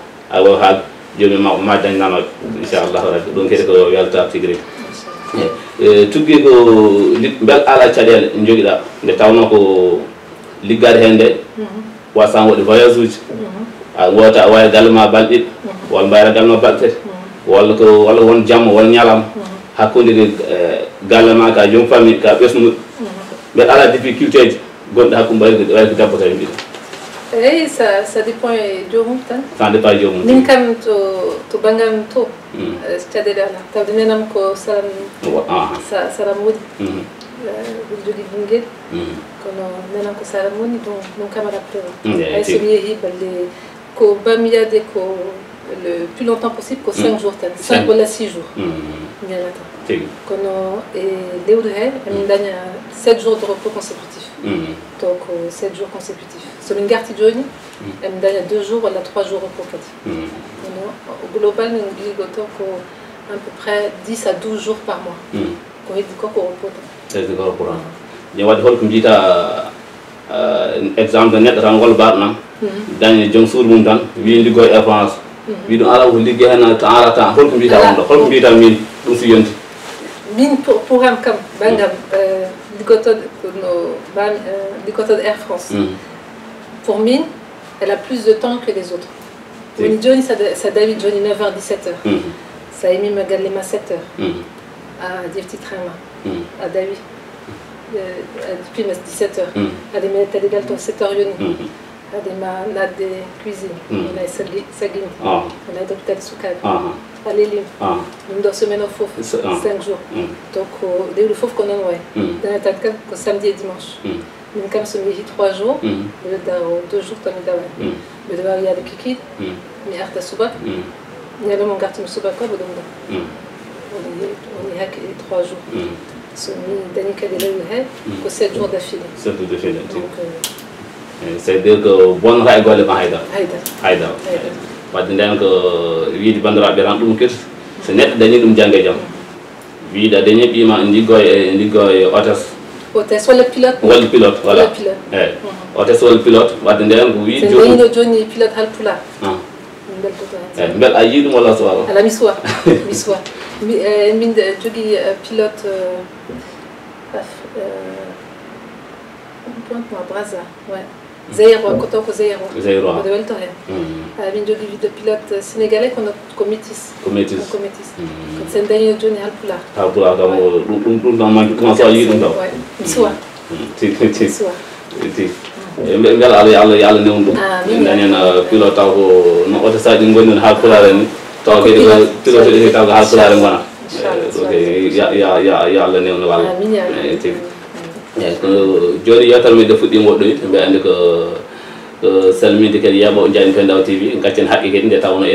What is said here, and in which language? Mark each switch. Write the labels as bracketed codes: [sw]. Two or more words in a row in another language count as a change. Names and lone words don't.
[ff] a wawi haalde joni ma dañnanoɓe [ar] inchallah rabbi [ff] ɗum kadi ko weltare tigui rigui tugui ko bel ala caɗele joguiɗa nde tawno ko liggade hen nde wasan waɗi voyage uji a wota a wawi galle ma balɗe ɗiɗi walla mbayra galle ma balɗe tati walla won jamma walla ñalama hakkude galle ma ka joom famille ka ɓesnuɗo mbeɗa ala difficulté ji gonɗe hakkude wawi ko debbo tawi mbiɗa eyi [fr] ça dépend [ff] e jomum tan [fr] ça dépend [ff] e jomum min kam to bangam to caɗele ala tawde nenam ko salam woodi ɓiɗo jogui ɓinguel kono nenam ko salam woni ɗum kam aɗa prévu hay somi yeehi balle ko bami yiyade ko [fr] le plus longtemps possible [ff] ko 5 jours tan 5 walla 6 jours mi yanata kono e lewru he emin daña [fr] 7 jours de repos consécutif donc 7 jours consécutifs [ff] somin garti joni emin daña 2 jours walla 3 jours repos kadi kono [fr] au global [ff] min ligoto ko [fr] à peu près 10 à 12 jours par mois [ff] ko heddi ko repos tan heddi ko repos tan ne waɗi holko mbiyata exemple neɗɗo tan walla baɗo nam dañe joom suudu mum tan wi liggoy e France wi ɗum ala ko ligguey hen temps ala temps holko mbiyata on ɗo holko mbiyata min ɗum so yonti min pour am kam bangam liggotode no bami liggotode Air France pour min [fr] elle a plus de temps que les autres [ff] woni joni ça dawi joni 9h 17h sa yimima galle ma 7h a defti train ma a dawi depuis 17h ade mi ettade gal to 7h yoni ade ma nadde cuisine wona e saguini wona e docteur sukaɓe a lelim ɗum ɗo semaine o foof 5 jours donc lewru foof ko noon way dañatat kam ko [fr] samedi et dimanche [ff] min kam somi yeehi 3 jours mbiɗo dawa 2 jours tan mi dawani mbiɗo wawi yaade kikiɗe mi arta subaka ñalawma gartimi subaka ɓe ɗum ɗo woni hakke 3 jours somi dañi kadi lewru he ko [fr] 7 jours d'affilée 7 jours d'affilée donc c'est à dire que [ff] bonnata e golle ma haydara wadde nden ko wiide bandiraɓe tan ɗum kadi so neɗɗo dañi ɗum jangge jaam wiide a dañi ɓiima liggo e hôtesse walla pilote voilà eyyi hôtesse walla pilote wadde nden ko wiide joni dañino joni pilote halpulaar min beltoto hen eyyi beel a yii ɗum walla suwa ala mi suwa min jogui pilote pointe-moi Brazza ouais Zeyro koto ko Zeyro de welto hen min jogui wiide [fr] pilote sénégalais [ff] ko métis ko sen dañino joni halpulaar kam ɗum ɗam [fr] manque comment [ff] so yi ɗum taw mi suwa beela Allah newnu ɗum en dañen pilote taw ko no oto saji ɗi goni ɗon halpulaar en ni taw kadi ko pilote ɗi taw ko halpulaar en gona donc ya Allah newnu walla eyyi ko joni yewtere men nde fuɗɗima woɗɗoyde mbiɗa andi ko salminde kadi Yabo Ndiaye Pendaw TV gaccen haqqe kadi nde tawno